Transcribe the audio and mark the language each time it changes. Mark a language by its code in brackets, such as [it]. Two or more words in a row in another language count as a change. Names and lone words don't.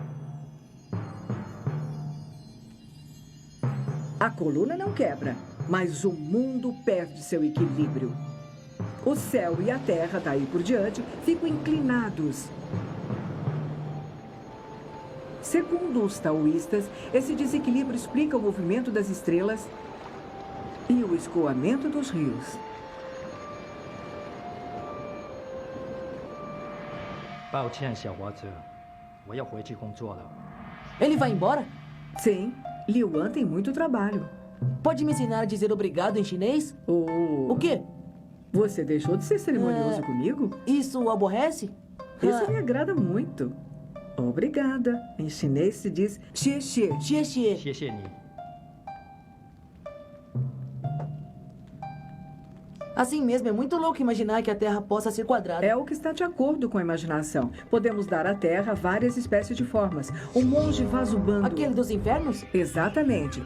[pt] A coluna não quebra, mas o mundo perde seu equilíbrio. O céu e a terra, daí por diante, ficam inclinados. Segundo os taoístas, esse desequilíbrio explica o movimento das estrelas e o escoamento dos rios. [zh] 抱歉，小伙子，我要回去工作了。 [pt] Ele vai embora? Sim, Liu An tem muito trabalho. Pode me ensinar a dizer obrigado em chinês? O quê? Você deixou de ser cerimonioso comigo? Isso o aborrece? Isso me agrada muito. Obrigada. Em chinês se diz [zh] 谢谢. 谢谢. 谢谢你。 [pt] Assim mesmo, é muito louco imaginar que a Terra possa ser quadrada. É o que está de acordo com a imaginação. Podemos dar à Terra várias espécies de formas. O monge Vasubandhu... Aquele dos infernos? Exatamente.